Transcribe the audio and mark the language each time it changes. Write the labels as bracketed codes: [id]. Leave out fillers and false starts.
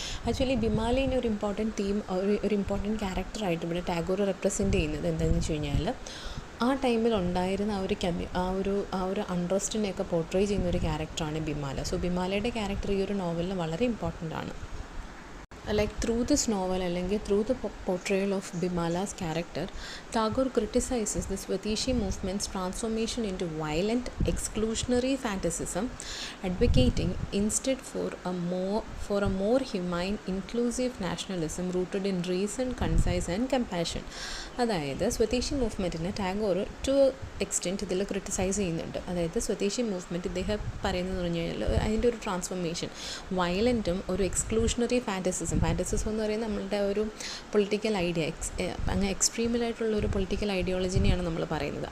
[ml] Actually ബിമാലേനെ ഒരു important theme, ഒരു important ക്യാരക്ടറായിട്ട് ഇവിടെ ടാഗോർ റെപ്രസെൻറ്റ് ചെയ്യുന്നത് എന്താണെന്ന് വെച്ച് കഴിഞ്ഞാൽ ആ ടൈമിൽ ഉണ്ടായിരുന്ന ആ ഒരു അൺട്രസ്റ്റിനെയൊക്കെ പോർട്രേ ചെയ്യുന്ന ഒരു ക്യാരക്ടറാണ് ബിമാല. സോ ബിമാലയുടെ ക്യാരക്ടർ ഈ ഒരു നോവലിൽ വളരെ ഇമ്പോർട്ടൻ്റ് ആണ്. [en] Like through this novel [ml] അല്ലെങ്കിൽ [en] through the portrayal of Bimala's character, Tagore criticizes the Swadeshi movement's transformation into violent exclusionary fanaticism, advocating instead for a more humane, inclusive nationalism rooted in reason, concise and compassion. [ml] അതായത് സ്വദേശി മൂവ്മെൻറ്റിനെ Tagore to extent ഇതിൽ criticise ചെയ്യുന്നുണ്ട്. അതായത് സ്വദേശി movement ഇദ്ദേഹം പറയുന്നത് പറഞ്ഞു കഴിഞ്ഞാൽ അതിൻ്റെ ഒരു ട്രാൻസ്ഫോർമേഷൻ വയലൻറ്റും ഒരു എക്സ്ക്ലൂഷണറി ഫാൻറ്റസിസം എന്ന് പറയുന്നത് നമ്മളുടെ ഒരു പൊളിറ്റിക്കൽ ഐഡിയ, അങ്ങ് എക്സ്ട്രീമിലായിട്ടുള്ളൊരു പൊളിറ്റിക്കൽ ഐഡിയോളജിനെയാണ് നമ്മൾ പറയുന്നത്.